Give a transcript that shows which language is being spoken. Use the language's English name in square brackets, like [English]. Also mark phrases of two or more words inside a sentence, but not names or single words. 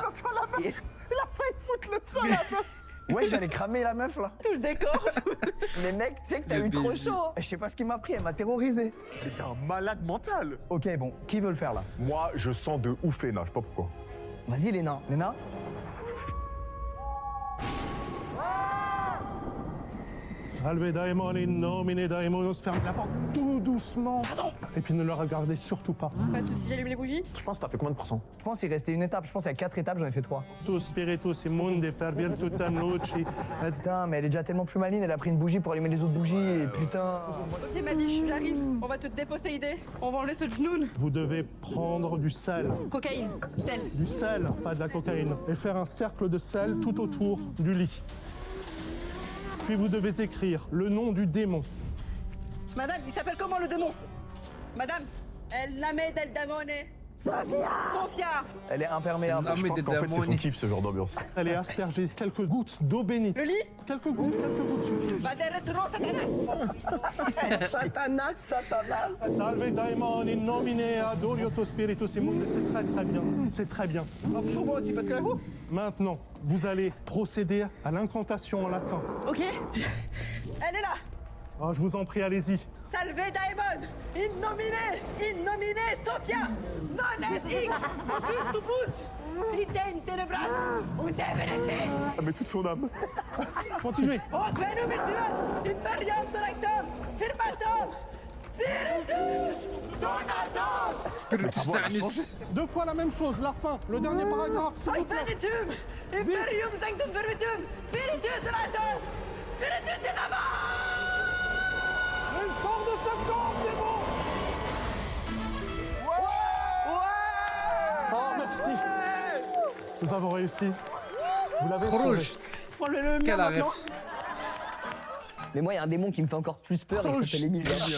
[French] Il a failli foutre le feu à la meuf. Ouais, j'allais cramer la meuf là. Tout le décor. Mais mec, tu sais que t'as eu trop chaud. Je sais pas ce qu'il m'a pris, elle m'a terrorisé. T'es un malade mental. Ok, bon, qui veut le faire là? Moi, je sens de ouf Léna, je sais pas pourquoi. Vas-y, Léna. Léna? [Latin] Salve Daemon in nomine Daemonus. [French] Fermez la porte tout doucement. Pardon. Et puis ne le regardez surtout pas. Pas de soucis, j'allume les bougies. Je pense que t'as fait combien de pourcents? Je pense qu'il restait une étape. Je pense qu'il y a 4 étapes, j'en ai fait 3. [Latin] Tu spiritus immundi per virtutem luci. [French] Putain, mais elle est déjà tellement plus maline, elle a pris une bougie pour allumer les autres bougies et putain. Ok, ma biche, j'arrive. On va te déposséder. On va enlever ce genoun. Vous devez prendre du sel. Cocaïne, sel. Du sel, pas de la cocaïne. Et faire un cercle de sel tout autour du lit. Puis vous devez écrire le nom du démon. Madame, il s'appelle comment le démon? Madame, El Name del Damone. Sofia. Elle est imperméable. Je pense qu'en fait, c'est son kiff, ce genre d'ambiance. Allez asperger quelques gouttes d'eau bénite. Le lit? Quelques gouttes suffisent. [Latin] Vaderetro Satanas. Satanas. Salve Daemon in nomine adorioto spiritus immundi. [French] C'est très bien. C'est très bien. Pour moi aussi, parce que la vous. Maintenant, vous allez procéder à l'incantation en latin. Ok. Elle est là. Ah, je vous en prie, allez-y. [Latin] Salve Daemon. In nomine Sofia. Non es hic. Motus tupus. Iten tenebras. Ut evereste. [French] Ah, mais toute son âme. Continuez. [Latin] Os venum virtuos. Imperium selectum. Firmatum. Spiritus donatum. Spiritus Danus. [French] 2 fois la même chose, la fin, le dernier paragraphe, s'il vous plaît. [Latin] Infinitum. Imperium sanctum verbitum. Spiritus donatum. [French] Mais sors de ce corps, démon! Oh, merci. Nous avons réussi. Vous l'avez sauvé. Rouge. Prends-le le mien Quel maintenant. arrêt. Mais moi, il y a un démon qui me fait encore plus peur et il s'appelle Emilia.